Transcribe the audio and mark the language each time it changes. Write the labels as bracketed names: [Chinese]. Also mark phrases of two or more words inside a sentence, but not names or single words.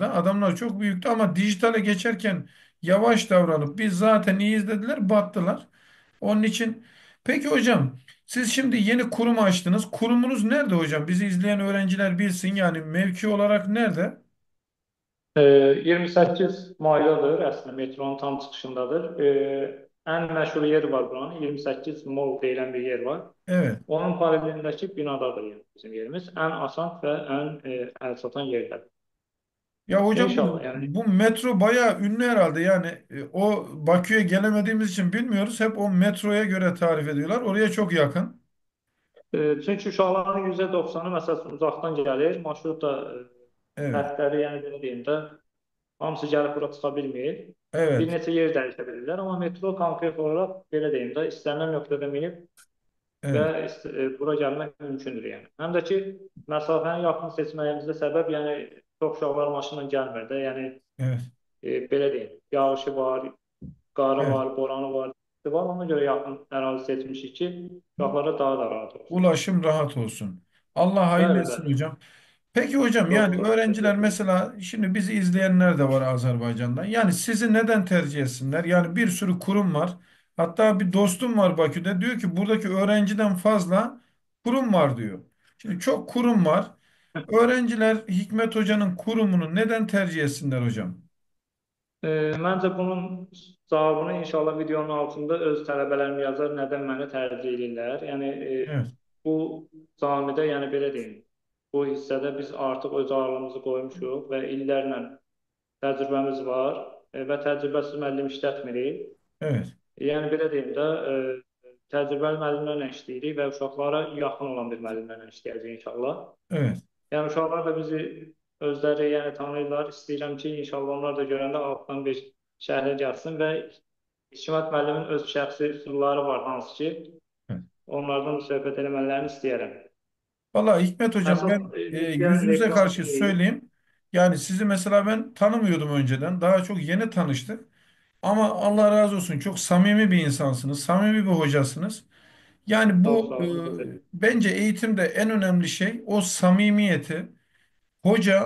[Turkish] Adamlar çok büyüktü ama dijitale geçerken yavaş davranıp biz zaten iyiyiz dediler, battılar. Onun için peki hocam siz şimdi yeni kurum açtınız. Kurumunuz nerede hocam? Bizi izleyen öğrenciler bilsin yani mevki olarak nerede? [Azerbaijani] 28 maydadır, əslində metronun tam çıxışındadır. Ən məşhur yeri var buranın, 28 mall deyilən bir yer var. [Turkish] Evet. [Azerbaijani] Onun paralelindəki binadadır yəni bizim yerimiz. Ən asan və ən əlçatan yerdədir. [Turkish] Ya hocam İnşallah bu, [Azerbaijani] yəni [Turkish] bu metro bayağı ünlü herhalde yani o Bakü'ye gelemediğimiz için bilmiyoruz. Hep o metroya göre tarif ediyorlar. Oraya çok yakın. [Azerbaijani] çünki uşaqların %90-ı məsəl üçün uzaqdan gəlir, marşrut da [Turkish] Evet. [Azerbaijani] xəttləri, yəni belə deyim də, hamısı gəlib bura çıxa bilmir. Bir [Turkish] Evet. [Azerbaijani] neçə yer dəyişə bilirlər, amma metro konkret olaraq belə deyim də, istənilən nöqtədə minib və [Turkish] Evet. [Azerbaijani] bura gəlmək mümkündür yəni. Həm də ki, məsafəni yaxın seçməyimizdə səbəb, yəni çox uşaqlar maşınla gəlmir də, yəni [Turkish] Evet. [Azerbaijani] belə deyim, yağışı var, qarı [Turkish] Evet. [Azerbaijani] var, boranı var, var. Ona görə yaxın ərazi seçmişik ki, uşaqlara daha da rahat olsun. [Turkish] Ulaşım rahat olsun. Allah hayırlı [Azerbaijani] Bəli, [Turkish] etsin [Azerbaijani] bəli. [Turkish] hocam. Peki hocam [Azerbaijani] Çox [Turkish] yani [Azerbaijani] sağ olun. [Turkish] öğrenciler Təşəkkür ederim. mesela şimdi bizi izleyenler de var Azerbaycan'dan. Yani sizi neden tercih etsinler? Yani bir sürü kurum var. Hatta bir dostum var Bakü'de diyor ki buradaki öğrenciden fazla kurum var diyor. Şimdi çok kurum var. Öğrenciler Hikmet Hoca'nın kurumunu neden tercih etsinler hocam? [Azerbaijani] Məncə bunun cavabını inşallah videonun altında öz tələbələrim yazar, nədən məni tərcih edirlər. Yəni [Turkish] Evet, [Azerbaijani] bu camidə, yəni belə deyim, bu hissədə biz artıq öz ağırlığımızı qoymuşuq və illərlə təcrübəmiz var və təcrübəsiz müəllim işlətmirik. [Turkish] evet, [Azerbaijani] Yəni belə deyim də, təcrübəli müəllimlərlə işləyirik və uşaqlara yaxın olan bir müəllimlərlə işləyəcəyik inşallah. [Turkish] evet, [Azerbaijani] Yəni uşaqlar da bizi özləri yəni tanıyırlar. İstəyirəm ki, inşallah onlar da görəndə altdan bir şərhə gəlsin və Hikmət müəllimin öz şəxsi üsulları var, hansı ki, [Turkish] evet. [Azerbaijani] onlardan da söhbət eləmələrini istəyərəm. [Turkish] Vallahi Hikmet hocam [Azerbaijani] Əsas [Turkish] ben [Azerbaijani] missiya [Turkish] yüzünüze karşı [Azerbaijani] reklamçı deyil. [Turkish] söyleyeyim. Yani sizi mesela ben tanımıyordum önceden. Daha çok yeni tanıştık. Ama Allah razı olsun çok samimi bir insansınız. Samimi bir hocasınız. Yani [Azerbaijani] Çox [Turkish] bu [Azerbaijani] sağ olun. Təşəkkür. [Turkish] bence eğitimde en önemli şey o samimiyeti hoca